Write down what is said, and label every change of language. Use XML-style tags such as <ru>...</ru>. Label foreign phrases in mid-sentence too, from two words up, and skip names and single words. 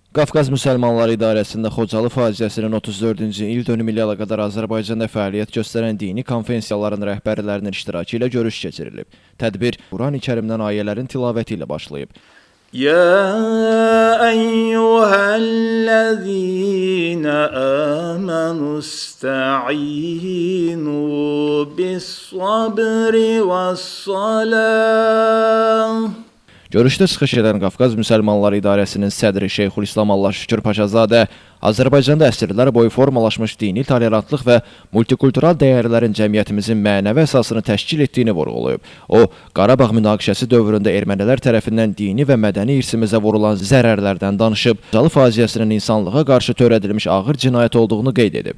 <az>Qafqaz Müsəlmanları İdarəsində Xocalı faciəsinin 34-cü il dönümü ilə əlaqədar Azərbaycanda fəaliyyət göstərən dini konfensiyaların rəhbərlərinin iştirakı ilə görüş keçirilib. Tədbir Qurani Kərimdən ayələrin tilavəti ilə başlayıb.</az> <ar>يا أيها الذين آمنوا استعينوا بالصبر والصلاة.</ar> <az>Görüşdə çıxış edən Qafqaz Müsəlmanları İdarəsinin sədri Şeyxülislam Allah Şükür Paşazadə, Azərbaycanda əsrlər boyu formalaşmış dini tolerantlıq və multikultural dəyərlərin cəmiyyətimizin mənəvi əsasını təşkil etdiyini vurğulayıb. O, Qarabağ münaqişəsi dövründə ermənilər tərəfindən dini və mədəni irsimizə vurulan zərərlərdən danışıb, Xocalı faciəsinin insanlığa qarşı törədilmiş ağır cinayət olduğunu qeyd edib.</az>